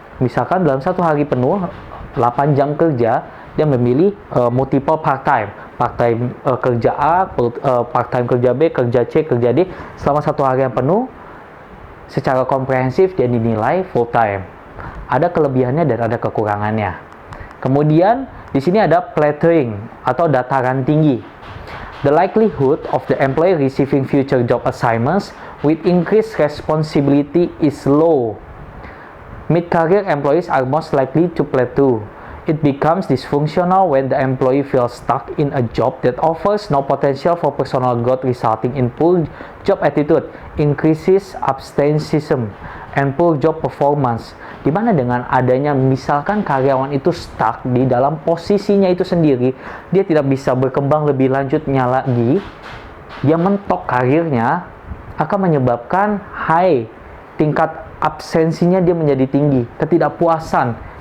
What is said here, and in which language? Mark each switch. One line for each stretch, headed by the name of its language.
Indonesian: Misalkan dalam satu hari penuh, 8 jam kerja, dia memilih multiple part-time. Part-time kerja A, part-time kerja B, kerja C, kerja D. Selama satu hari yang penuh, secara komprehensif dia dinilai full-time. Ada kelebihannya dan ada kekurangannya. Kemudian di sini ada plateauing atau dataran tinggi.
English: The likelihood of the employee receiving future job assignments with increased responsibility is low. Mid-career employees are most likely to plateau. It becomes dysfunctional when the employee feels stuck in a job that offers no potential for personal growth, resulting in poor job attitude, increases absenteeism, and poor job performance.
Indonesian: Di mana dengan adanya misalkan karyawan itu stuck di dalam posisinya itu sendiri, dia tidak bisa berkembang lebih lanjutnya lagi, dia mentok karirnya, akan menyebabkan tingkat absensinya dia menjadi tinggi, ketidakpuasan.